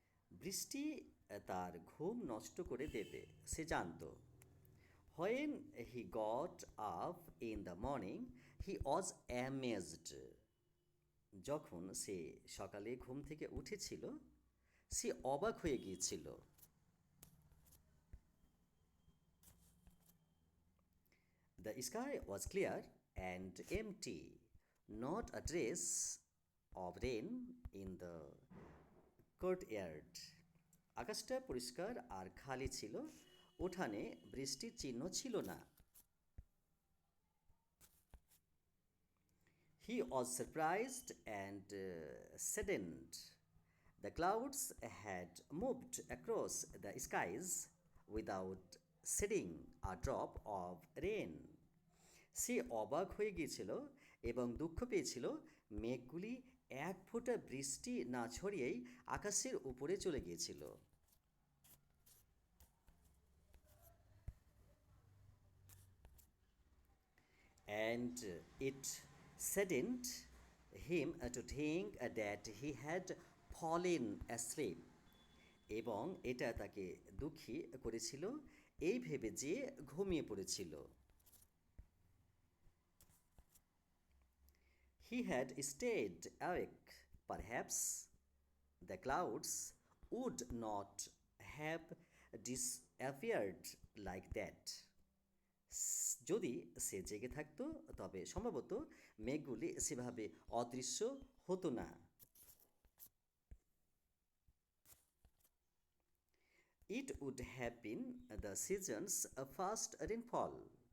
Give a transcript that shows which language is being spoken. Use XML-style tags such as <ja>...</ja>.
<bn>বৃষ্টি তার ঘুম নষ্ট করে দেবে, সে জানত।</bn> <en>When he got up in the morning, he was amazed.</en> <bn>যখন সে সকালে ঘুম থেকে উঠেছিল সে অবাক হয়ে গিয়েছিল।</bn> <en>The sky was clear and empty, not a trace of rain in the courtyard.</en> <bn>আকাশটা পরিষ্কার আর খালি ছিল, উঠানে বৃষ্টির চিহ্ন ছিল না।</bn> <en>He was surprised and saddened. The clouds had moved across the skies without shedding a drop of rain.</en> <bn>সে অবাক হয়ে গিয়েছিল এবং দুঃখ পেয়েছিল মেঘগুলি এক ফোঁটা বৃষ্টি না ছড়িয়েই আকাশের উপরে চলে গিয়েছিল।</bn> <en>And it saddened him to think that he had fallen asleep.</en> <bn>এবং এটা তাকে দুঃখী করেছিল এই ভেবে যে ঘুমিয়ে পড়েছিল।</bn> <en>He had stayed awake. Perhaps the clouds would not have disappeared like that.</en> <bn>যদি সে জেগে থাকতো তবে সম্ভবত মেঘগুলি সেভাবে অদৃশ্য হতো না।</bn> <en>It would have been the season's first rainfall.</en>